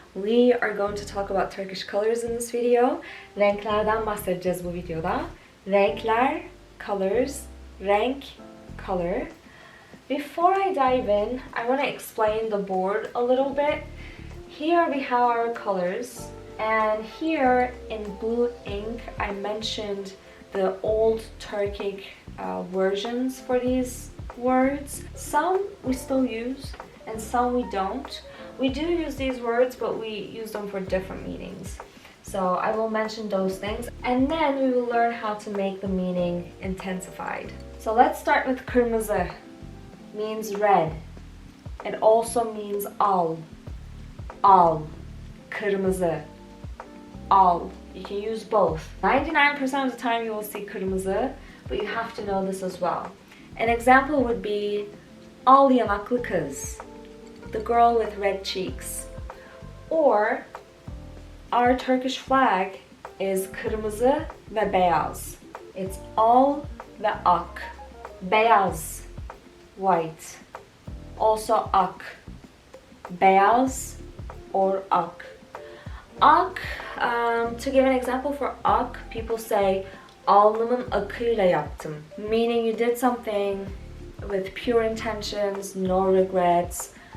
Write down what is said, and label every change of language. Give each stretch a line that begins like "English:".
English: We are going to talk about Turkish colors in this video.
Turkish: Renklerden bahsedeceğiz bu videoda. Renkler, colors, renk, color.
English: Before I dive in, I want to explain the board a little bit. Here we have our colors, and here in blue ink I mentioned the old Turkic versions for these words. Some we still use and some we don't. We do use these words, but we use them for different meanings. So I will mention those things, and then we will learn how to make the meaning intensified. So let's start with kırmızı. Means red. It also means al. Al. Kırmızı. Al. You can use both. 99% of the time you will see kırmızı, but you have to know this as well. An example would be
Turkish: al yanaklı kız.
English: The girl with red cheeks. Or our Turkish flag is
Turkish: kırmızı ve beyaz.
English: It's
Turkish: al ve ak.
English: Beyaz, white. Also ak. Beyaz or ak. Ak, to give an example for ak, people say
Turkish: alnımın akıyla yaptım.
English: Meaning you did something with pure intentions, no regrets.